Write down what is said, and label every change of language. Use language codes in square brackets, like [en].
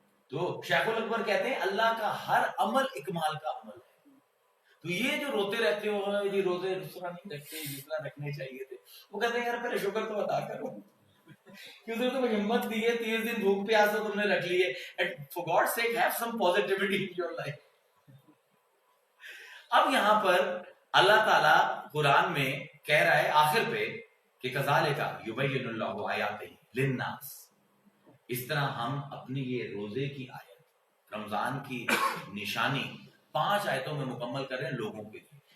[ur] تو شیخ الاکبر کہتے ہیں اللہ کا ہر عمل اکمال کا عمل ہے. تو یہ جو روتے رہتے ہو یہ روزے اس طرح نہیں رکھتے جس طرح رکھنے چاہیے تھے، وہ کہتے ہیں یار پہلے شکر تو ادا کرو، کیونکہ تمہیں ہمت دی ہے، 30 دن بھوک پیاس سے تم نے رکھ لی ہے. [en] For God's sake have some positivity in your life. [ur] اب یہاں پر اللہ تعالیٰ قرآن میں کہہ رہا ہے آخر پہ کہ [ar] کذالک یبین اللہ آیاتہ للناس، [ur] اس طرح ہم اپنی یہ روزے کی آیت، رمضان کی نشانی 5 آیتوں میں مکمل کر رہے ہیں لوگوں کے لیے.